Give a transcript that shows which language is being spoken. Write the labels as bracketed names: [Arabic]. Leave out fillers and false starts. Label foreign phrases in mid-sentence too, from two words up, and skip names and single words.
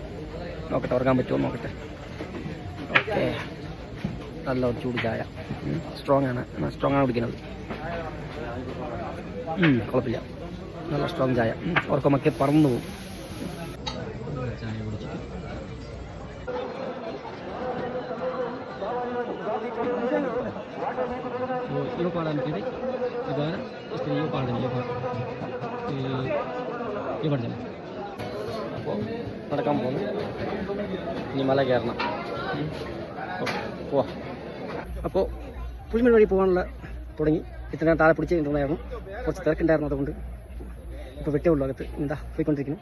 [Malayalam] നോക്കട്ടെ, ഉറങ്ങാൻ പറ്റുമോ നോക്കട്ടെ. ഓക്കെ, നല്ല ഒരു ചൂട് ചായ. സ്ട്രോങ് ആണ് കുടിക്കുന്നത്. കുഴപ്പമില്ല, നല്ല സ്ട്രോങ് ചായ. ഉറക്കമൊക്കെ പറന്നു പോകും. ചായ കുടിച്ചിട്ട് [Hindi] यो पहाड़ में थे अगर इस तरह ये पहाड़ ये बढ़ जाए. [Malayalam] അപ്പോൾ നടക്കാൻ പോകുന്നു. ഇനി മല കയറണം. പോവാ. അപ്പോൾ പുളിമൺ വഴി പോകാനുള്ള തുടങ്ങി. ഇത്ര താഴെ പിടിച്ച് നിന്നുണ്ടായിരുന്നു. കുറച്ച് തിരക്കുണ്ടായിരുന്നു, അതുകൊണ്ട് ഇപ്പോൾ വെട്ടേ ഉള്ളൂ അകത്ത്. എന്താ പോയിക്കൊണ്ടിരിക്കുന്നു.